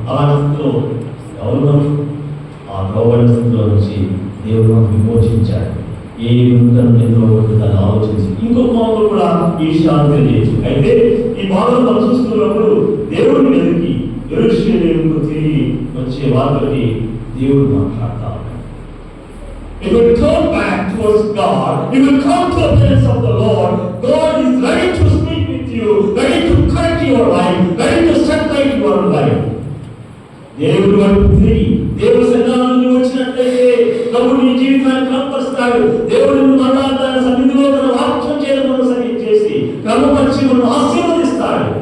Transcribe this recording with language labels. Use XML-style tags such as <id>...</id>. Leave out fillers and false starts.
<te>అలాంటి స్థితిలో ఎవరు ఆ ద్రోవణ స్థితిలో నుంచి దేవుడు మనం విమోచించాడు. ఏ విధంగా దాన్ని ఆలోచించి ఇంకొక మాటలు కూడా ఈ విషయాన్ని తెలియచ్చు. అయితే ఈ భాగంలో మనం చూస్తున్నప్పుడు దేవుడిని వెతికి యెరూషలేముకు తిరిగి వచ్చే వారితోటి దేవుడు మాట్లాడతా ఉన్నాడు.</te> <en>If you turn back towards God, if you come to the presence of the Lord, God is ready to speak with you, ready to correct your life, ready to set right your life.</en> <te>దేవుడు వైపు తిరిగి దేవుడు సన్నిధానానికి వచ్చినట్లయితే ప్రభువు నీ జీవితాన్ని క్రమపరుస్తాడు. దేవుడు మరలా తన సన్నిధిలో తన వాక్యం చేయడం చేసి క్రమపరిచి మనం ఆశీర్వదిస్తాడు.</te>